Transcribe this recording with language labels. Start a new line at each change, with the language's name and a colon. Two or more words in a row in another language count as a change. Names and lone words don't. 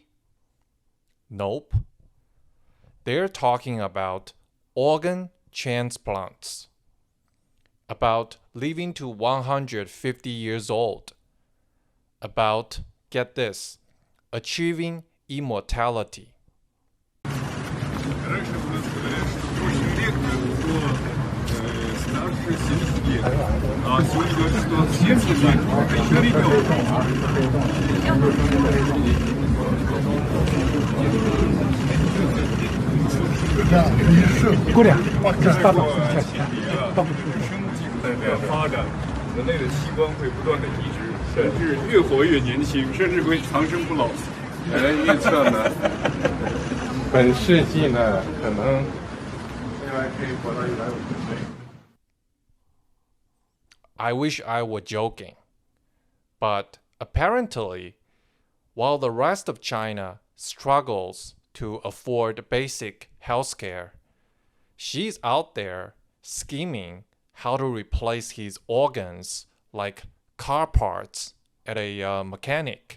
English: Nope. They're talking about organ transplants, about living to 150 years old, about, get this, achieving immortality.
Russian: Раньше у нас говорят, что очень редко кто старше 70 лет. А сегодня говорят, что от 70 лет это еще ребенок.
Chinese: 生命的发展，人类的器官会不断的移植，甚至越活越年轻，甚至会长生不老。有人预测呢，本世纪呢，可能未来可以活到150岁。
English: I wish I were joking. But apparently, while the rest of China struggles to afford basic healthcare, she's out there scheming how to replace his organs like car parts at a mechanic.